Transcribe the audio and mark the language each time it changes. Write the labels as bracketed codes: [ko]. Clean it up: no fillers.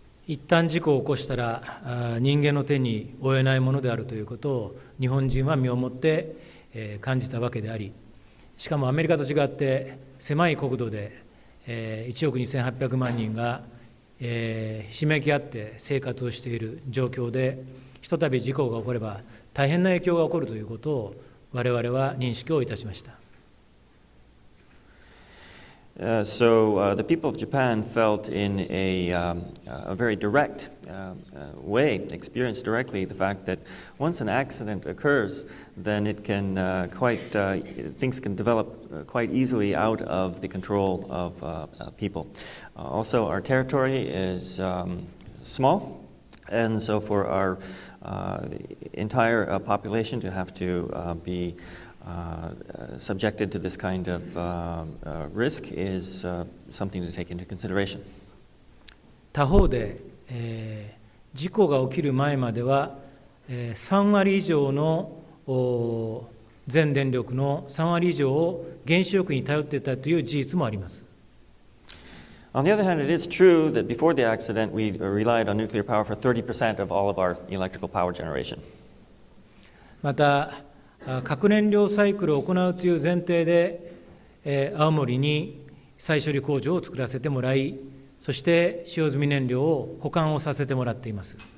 [ja] 一旦事故を起こしたら人間の手に負えないものであるということを日本人は身をもって感じたわけであり、しかもアメリカと違って狭い国土で1億2800万人がひしめき合って生活をしている状況で、ひとたび事故が起これば大変な影響が起こるということを我々は認識をいたしました。 [en] So the people of Japan felt in a very direct way, experienced directly the fact that once an accident occurs, then it can things can develop quite easily out of the control of people. Also, our territory is small, and so for our entire population to have to be subjected to this kind of risk is something to take into consideration. [ja] 他方で、事故が起きる前までは、3割以上の全電力の3割以上を原子力に頼っていたという事実もあります。 [en] On the other hand, it is true that before the accident, we relied on nuclear power for 30% of all of our electrical power generation. [ja] また、核燃料サイクルを行うという前提で、青森に再処理工場を作らせてもらい、そして使用済み燃料を保管をさせてもらっています。